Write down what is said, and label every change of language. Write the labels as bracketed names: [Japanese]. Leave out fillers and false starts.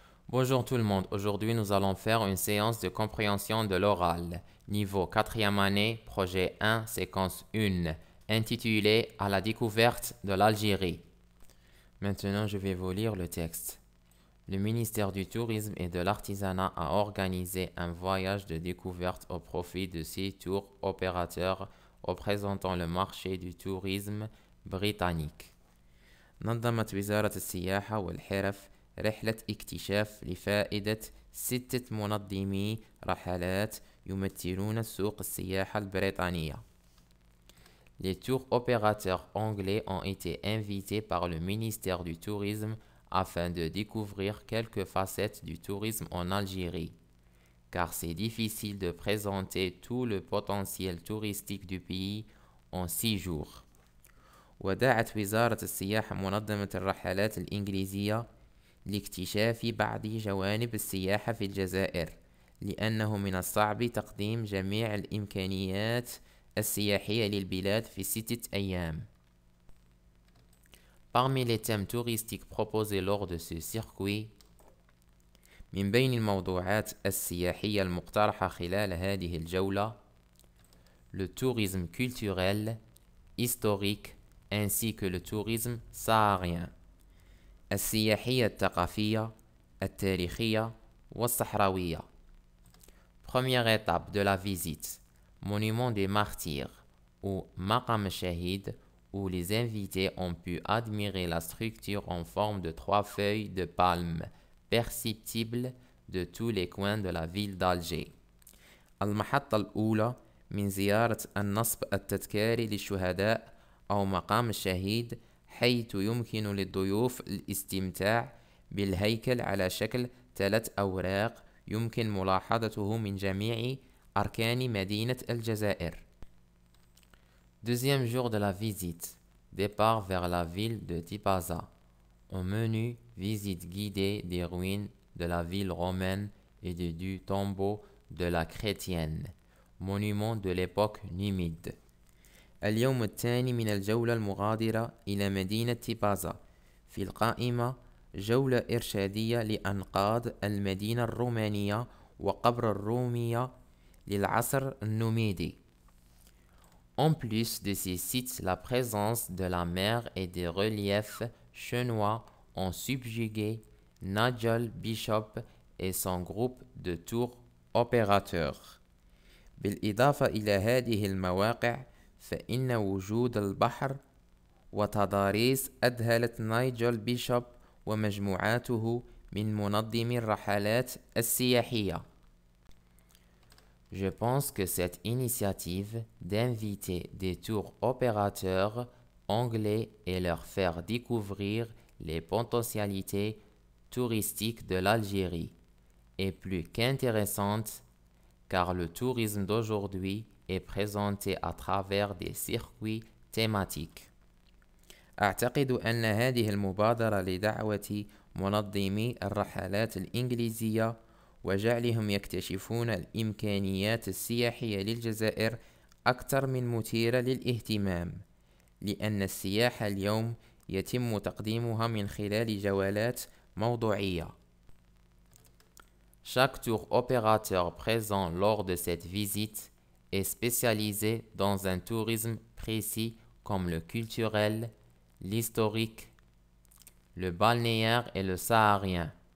[French] Bonjour tout le monde, aujourd'hui nous allons faire une séance de compréhension de l'oral, niveau 4e année, projet 1, séquence 1, intitulée À la découverte de l'Algérie. Maintenant je vais vous lire le texte. Le ministère du Tourisme et de l'Artisanat a organisé un voyage de découverte au profit de 6 tours opérateurs représentant le marché du tourisme britannique. [Arabic] نظمت وزارة السياحة والحرف رحلة اكتشاف لفائدة 6 منظمي رحلات يمثلون سوق السياحة البريطانية. [French] Les tours opérateurs anglais ont été invités par le ministère du Tourisme afin de découvrir quelques facettes du tourisme en Algérie, car c'est difficile de présenter tout le potentiel touristique du pays en 6 jours. [Arabic] ودعت وزارة السياحة منظمة الرحلات الإنجليزية لاكتشاف بعض جوانب السياحة في الجزائر، لأنه من الصعب تقديم جميع الإمكانيات السياحية للبلاد في 6 أيام. [French] Parmi les thèmes touristiques proposés lors de ce circuit، [Arabic] من بين الموضوعات السياحية المقترحة خلال هذه الجولة، [French] le tourisme culturel, historique, ainsi que le tourisme saharien. [Arabic] السياحية الثقافية، التاريخية والصحراوية. [French] Première étape de la visite, monument des martyrs ou Maqam Shahid, où les invités ont pu admirer la structure en forme de 3 feuilles de palme perceptibles de tous les coins de la ville d'Alger. [Arabic] المحطة الأولى من زيارة النصب التذكاري للشهداء أو مقام الشهيد، حيث يمكن للضيوف الاستمتاع بالهيكل على شكل 3 أوراق يمكن ملاحظته من جميع أركان مدينة الجزائر. [French] Deuxième jour de la visite, départ vers la ville de Tipaza. Au menu, visite guidée des ruines de la ville romaine et du tombeau de la chrétienne, monument de l'époque numide. [Arabic] اليوم الثاني من الجولة المغادرة إلى مدينة تيبازا. في القائمة جولة إرشادية لأنقاض المدينة الرومانية وقبر الرومية للعصر النوميدي. [French] En plus de ces sites, la présence de la mer et des reliefs chinois ont subjugué Nigel Bishop et son groupe de tours opérateurs. [Arabic] بالإضافة إلى هذه المواقع، فإن وجود البحر وتضاريس أذهلت نايجل بيشوب ومجموعاته من منظمي الرحلات السياحية. [French] Je pense que cette initiative d'inviter des tours opérateurs anglais et leur faire découvrir les potentialités touristiques de l'Algérie est plus qu'intéressante, car le tourisme d'aujourd'hui est présenté à travers des circuits thématiques. [Arabic] أعتقد أن هذه المبادرة لدعوة منظمي الرحلات الإنجليزية وجعلهم يكتشفون الإمكانيات السياحية للجزائر أكثر من مثيرة للاهتمام، لأن السياحة اليوم يتم تقديمها من خلال جولات موضوعية. [French] Chaque tour opérateur présent lors de cette visite est spécialisé dans un tourisme précis comme le culturel, l'historique, le balnéaire et le saharien.